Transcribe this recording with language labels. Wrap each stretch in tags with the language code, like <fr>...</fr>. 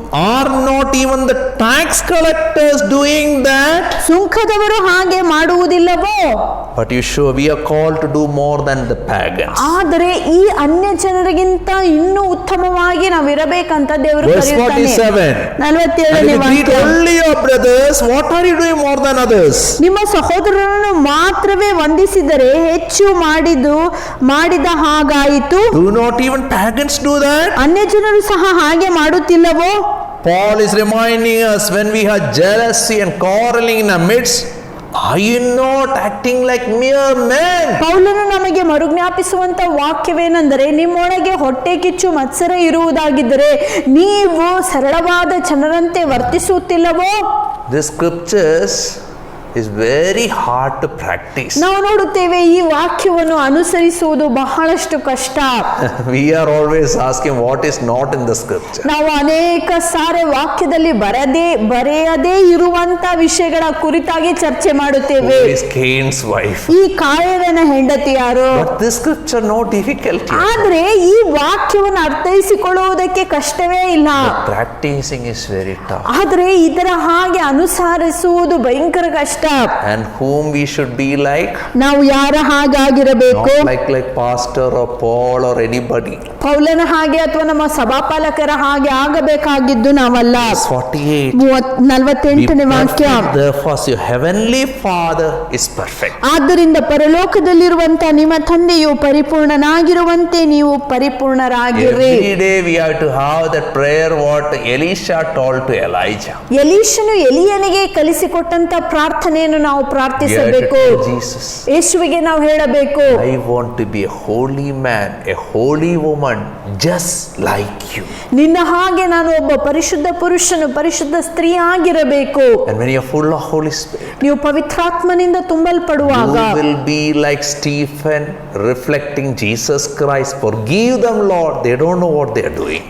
<en>Are not even the tax collectors doing that?</en> <kn>ಸುಂಕದವರು ಹಾಗೆ ಮಾಡುವುದಿಲ್ಲವೋ?</kn> <en>But we are called to do more than the pagans.</en> <kn>ಆದರೆ ಈ ಅನ್ಯ ಜನರಿಗಿಂತ ಇನ್ನೂ ಉತ್ತಮವಾಗಿ ನಾವು ಇರಬೇಕಂತ ದೇವರು</kn> <en>Verse 47.</en> <kn>47ನೇ</kn> <en>And if you treat</en> <kn>ವಾಕ್ಯ,</kn> <en>only your brothers, what are you doing more than others?</en> <kn>ನಿಮ್ಮ ಸಹೋದರರನ್ನು ಮಾತ್ರವೇ ವಂದಿಸಿದರೆ ಹೆಚ್ಚು ಮಾಡಿದ ಹಾಗಾಯಿತು.</kn> <en>Do not even pagans do that?</en> <kn>ಅನ್ಯ ಜನರು ಸಹ ಹಾಗೆ ಮಾಡುತ್ತಿಲ್ಲವೋ?</kn> <en>Paul is reminding us, when we have jealousy and quarreling in our midst, are you not acting like mere men?</en> <kn>ಪೌಲನು ನಮಗೆ ಮರುಜ್ಞಾಪಿಸುವಂತ ವಾಕ್ಯವೇನೆಂದರೆ, ನಿಮ್ಮೊಳಗೆ ಹೊಟ್ಟೆ ಕಿಚ್ಚು ಮತ್ಸರ ಇರುವುದಾಗಿದ್ದರೆ ನೀವು ಸರಳವಾದ ಜನರಂತೆ ವರ್ತಿಸುತ್ತಿಲ್ಲವೋ?</kn> <en>The scriptures is very hard to practice.</en> <kn>ನಾವು ನೋಡುತ್ತೇವೆ ಈ ವಾಕ್ಯವನ್ನು ಅನುಸರಿಸುವುದು ಬಹಳಷ್ಟು ಕಷ್ಟ.</kn> <en>We are always asking what is not in the scripture.</en> <kn>ನಾವು ಅನೇಕ ಸಾರಿ ವಾಕ್ಯದಲ್ಲಿ ಬರೆಯದೇ ಇರುವಂತ ವಿಷಯಗಳ ಕುರಿತಾಗಿ ಚರ್ಚೆ ಮಾಡುತ್ತೇವೆ.</kn> <en>Who is Cain's wife?</en> <kn>ಈ ಕಾಯರನ ಹೆಂಡತಿ ಯಾರು?</kn> <en>But this scripture no difficulty.</en> <kn>ಆದ್ರೆ ಈ ವಾಕ್ಯವನ್ನು ಅರ್ಥೈಸಿಕೊಳ್ಳುವುದಕ್ಕೆ ಕಷ್ಟವೇ ಇಲ್ಲ.</kn> <en>Practicing is very tough.</en> <kn>ಆದ್ರೆ ಇದರ ಹಾಗೆ ಅನುಸರಿಸುವುದು ಭಯಂಕರ ಕಷ್ಟ.</kn> <en>And whom we should be like?</en> <kn>ನಾವು ಯಾರ ಹಾಗಾಗಿರಬೇಕು?</kn> <en>Not like pastor or Paul or anybody.</en> <kn>ಪೌಲನ ಹಾಗೆ ಅಥವಾ ನಮ್ಮ ಸಭಾಪಾಲಕರ ಹಾಗೆ ಆಗಬೇಕಾಗಿದ್ದು ನಾವಲ್ಲ.</kn> <en>48.</en> <kn>48ನೇ ವಾಕ್ಯ,</kn> <en>Therefore your heavenly Father is perfect.</en> <kn>ಆದ್ದರಿಂದ ಪರಲೋಕದಲ್ಲಿರುವಂತ ನಿಮ್ಮ ತಂದೆಯು ಪರಿಪೂರ್ಣನಾಗಿರುವಂತೆ ನೀವು ಪರಿಪೂರ್ಣರಾಗಿರಿ.</kn> <en>Every day we have to have that prayer what Elisha told to Elijah.</en> <kn>ಎಲೀಷನು ಎಲಿಯನಿಗೆ ಕಲಿಸಿಕೊಟ್ಟಂತ ಪ್ರಾರ್ಥನೆಯನ್ನು ನಾವು ಪ್ರಾರ್ಥಿಸಬೇಕು.</kn> <en>Jesus,</en> <kn>ಯೇಸುವಿಗೆ ನಾವು ಹೇಳಬೇಕು,</kn> <en>I want to be a holy man, a holy woman, just like you.</en> <kn>ನಿನ್ನ ಹಾಗೆ ನಾನು ಒಬ್ಬ ಪರಿಶುದ್ಧ ಪುರುಷನು, ಪರಿಶುದ್ಧ ಸ್ತ್ರೀ ಆಗಿರಬೇಕು.</kn> <en>And when you are full of Holy Spirit,</en> <kn>ನೀವು ಪವಿತ್ರಾತ್ಮನಿಂದ ತುಂಬಲ್ಪಡುವಾಗ</kn> <en>you will be like Stephen, reflecting Jesus Christ. Forgive them, Lord, they don't know what they are doing.</en>